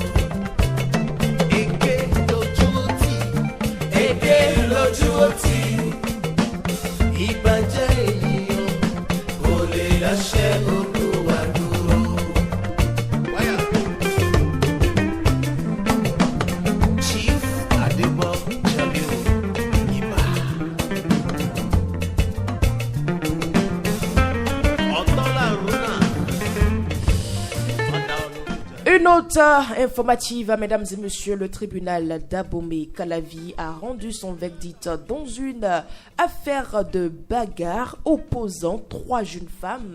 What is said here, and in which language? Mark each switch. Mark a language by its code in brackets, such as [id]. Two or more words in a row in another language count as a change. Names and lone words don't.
[yo] Lójú ọtí, ìbàjẹ́ ènìyàn kò lè dáṣẹ́ Olúwa dúró. Chief Adebo Jamiu Iba. [fr] Une note informative, mesdames et messieurs, le tribunal d'Abomey-Calavi a rendu son verdict dans une affaire de bagarre opposant 3 jeunes femmes.